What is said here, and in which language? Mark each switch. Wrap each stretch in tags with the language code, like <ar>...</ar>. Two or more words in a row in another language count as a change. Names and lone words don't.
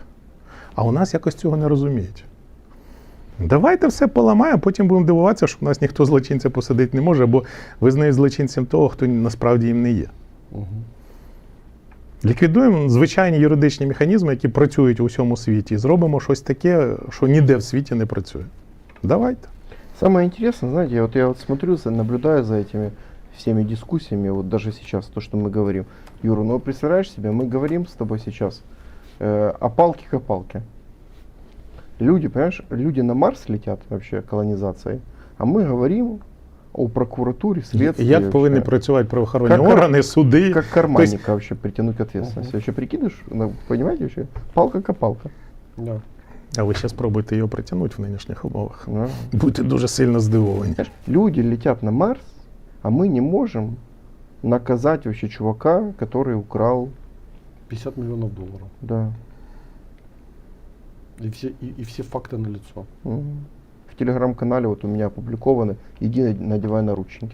<uk>А у нас якось цього не розуміють. Давайте все поламаємо, а потім будемо дивуватися, що в нас ніхто злочинця посадити не може, або визнає злочинцем того, хто насправді їм не є. Ліквідуємо звичайні юридичні механізми, які працюють у всьому світі, і зробимо щось таке, що ніде в світі не працює. Давайте.</uk> <ru>Самое интересное, знаете, я смотрю, наблюдаю за этими всеми дискуссиями, вот даже сейчас, то, что мы говорим. Юра, ну представляешь себе, мы говорим с тобой сейчас о палке-копалке. Люди, понимаешь, люди на Марс летят вообще колонизацией, а мы говорим о прокуратуре, следствии.</ru> <uk>Як повинні</uk> <ru>вообще.</ru> <uk>працювати правоохоронні</uk> <ru>Как-</ru> <uk>органи, суди?</uk> <ru>Как карманника вообще притянуть к ответственности. Вообще прикидываешь, ну, понимаете вообще? Палка-копалка. Да.</ru> <uk>А ви ще спробуйте його притягнути в нинішніх умовах.</uk> <ru>Да.</ru> <uk>Будьте дуже сильно здивовані.</uk> <ru>Понимаешь, люди летят на Марс, а мы не можем наказать вообще чувака, который украл, 50 миллионов долларов. да. И все факты налицо. В телеграм-канале вот у меня опубликованы, иди надевай наручники.</ru>